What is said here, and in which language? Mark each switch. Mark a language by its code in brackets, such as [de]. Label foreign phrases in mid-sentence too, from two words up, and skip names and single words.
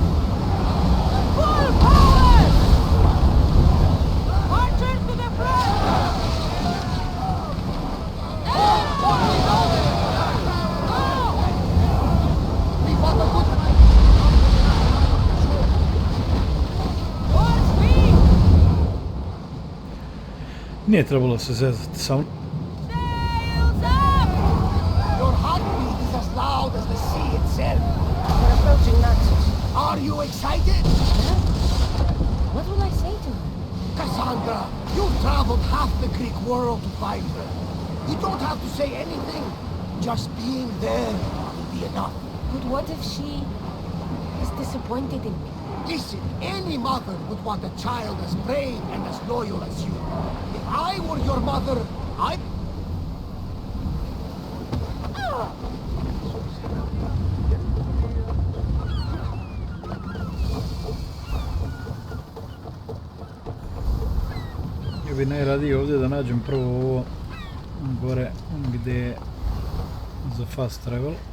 [en] Full power! Archers to the front! We fought a good fight! More speed! [bs] Nije trebalo se zezati sa mnom. [en] Sails up! Your heartbeat is as loud as the sea itself. We're approaching Naxos. Are you excited? What will I say to her? Cassandra, you've traveled half the Greek world to find her. You don't have to say anything. Just being there will be enough. But what if she is disappointed in me? Listen, any mother would want a child as brave and as loyal as you. If I were your mother, I'd... [bs] Ja bi najradije ovdje da nađem prvo ovo gore gdje je za [en] fast travel.